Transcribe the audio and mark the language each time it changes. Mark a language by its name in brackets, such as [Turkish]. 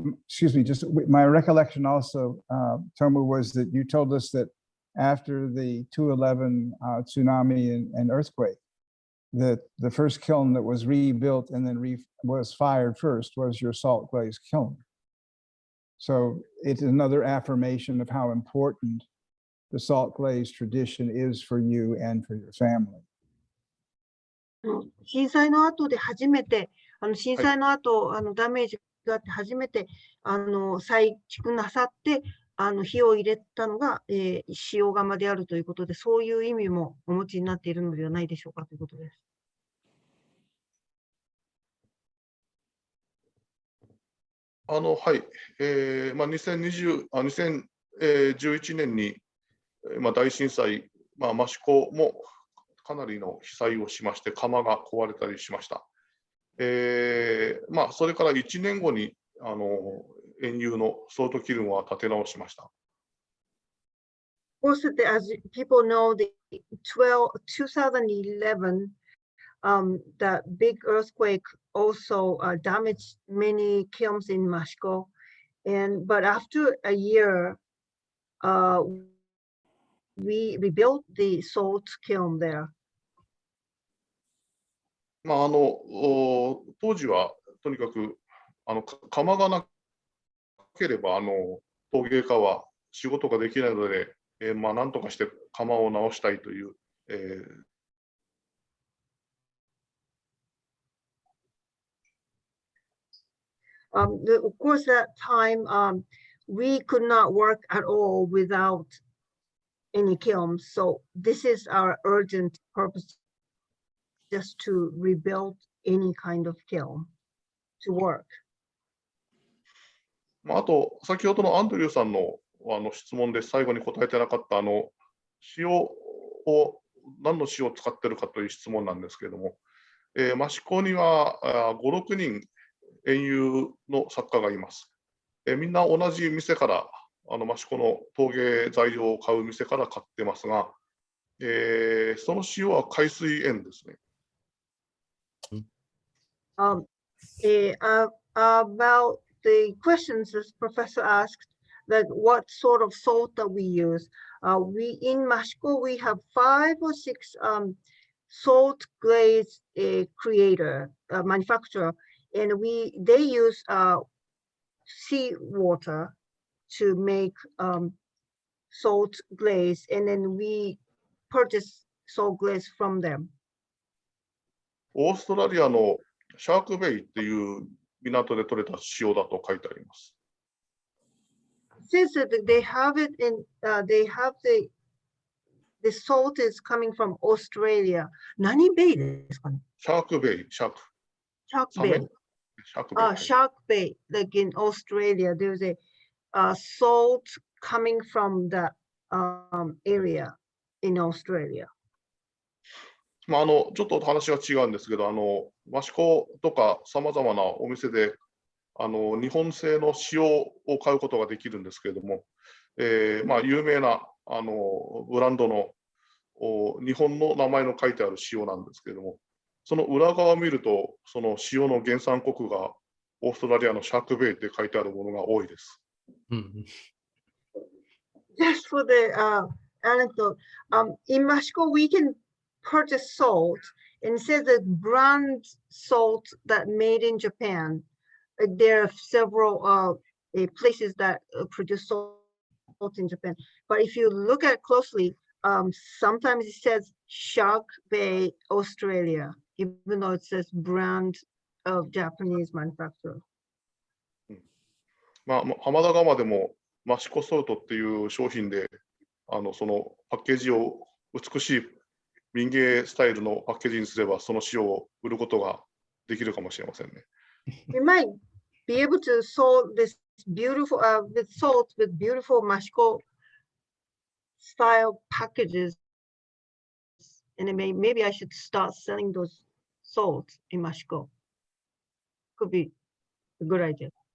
[English] excuse me, just my recollection also, Tomoo, was that you told us that after the 211 tsunami and earthquake, that the first kiln that was rebuilt and then was fired first was your salt glaze kiln. So it's another affirmation of how important the salt glaze tradition is for you and for your family. [Japanese] 震災の後で初めて、震災の後、ダメージがあって初めて、再築なさって、火を入れたのが、塩釜であるということで、そういう意味もお持ちになっているのではないでしょうかということです。はい。 2011年に、大震災、益子もかなりの被災をしまして、窯が壊れたりしました。それから1年後に園遊のソートキルンは建て直しました。 [English] Also, as people know, the 2011, the big earthquake also damaged many kilns in Mashiko. But after a year, we rebuilt the salt kiln there. [Japanese] 当時はとにかく窯がなければ陶芸家は仕事ができないので、なんとかして窯を直したいという、 [English] Of course, that time we could not work at all without any kilns. So this is our urgent purpose, just to rebuild any kind of kiln to work. [Japanese] あと先ほどのアンドリューさんの質問で最後に答えてなかった塩を何の塩を使ってるかという質問なんですけれども、益子には5、6人園遊の作家がいます。みんな同じ店から益子の陶芸材料を買う店から買ってますが、その塩は海水塩ですね。 [English] About the questions this professor asked, that what sort of salt that we use. We in Mashiko, we have 5 or 6 salt glaze manufacturer, and they use sea water to make salt glaze, and then we purchase salt glaze from them. [Japanese] オーストラリアのシャークベイっていう港で取れた塩だと書いてあります。 [English] Since they have it in, they have the salt is coming from Australia. [Japanese] 何ベイですかね？シャークベイ、シャーク。 [English] Shark [Japanese] サメ [English] Bay. [Japanese] シャークベイ。 [English] Shark Bay, like in Australia, there's a salt coming from the area in Australia. [Japanese] ちょっと話が違うんですけど、益子とかさまざまなお店で日本製の塩を買うことができるんですけれども、有名なブランドの日本の名前の書いてある塩なんですけれども、その裏側を見ると、その塩の原産国がオーストラリアのシャークベイって書いてあるものが多いです。 [English] Just for the anecdote, in Mashiko, we can purchase salt, and it says that brand salt that made in Japan. There are several places that produce salt in Japan, but if you look at it closely, sometimes it says Shark Bay, Australia, even though it says brand of Japanese manufacturer. [Japanese] 浜田窯でもマシコソルトっていう商品でそのパッケージを美しい民芸スタイルのパッケージにすればその塩を売ることができるかもしれませんね。 [English] We might be able to sell this beautiful with salt with beautiful Mashiko style packages, and then maybe I should start selling those salts in Mashiko. Could be a good idea.